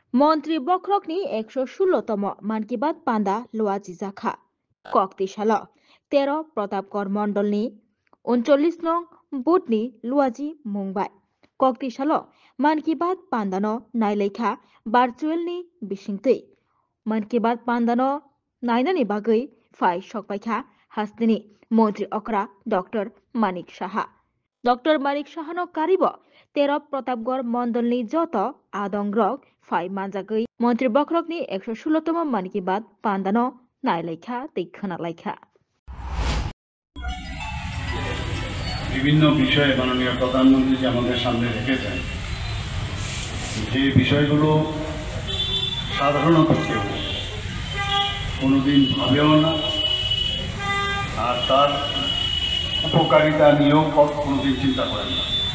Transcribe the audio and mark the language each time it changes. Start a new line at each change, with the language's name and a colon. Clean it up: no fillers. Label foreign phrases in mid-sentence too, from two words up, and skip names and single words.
Kok Borok: মন্ত্রী বক্রকনি 116তম মান কি বাত পান্দা লোয়াজি জাখা কক্তি সাল 13 প্রতাপগড় মন্ডলনি 39 নং বুথনি লুয়াজি মুংবাই কক্তি সাল মান কি বাত পান্দানো নাইলেখা ভার্চুয়েলনি বিसिंतै मान की बात पान्दानो नायनानि बागै फाइ सकबायखा हास्तिनि मन्त्री अकरा डॉक्टर मानिक साहा डॉक्टर मानिक साहानो कारिब 13 प्रतापगढ़ मंडलनि जत आदं रक फाइ मानजागै मन्त्री बख्रकनि 116तम मान की बात पान्दानो नायलाइखा दैखोना लाइखा
Bangla: বিভিন্ন বিষয়ে মাননীয় প্রধানমন্ত্রী যে আমাদের সামনে রেখেছেন যে বিষয়গুলো সাধারণত কেউ কোনোদিন ভাবেও না আর তার উপকারিতা নিয়েও কোনোদিন চিন্তা করেন না।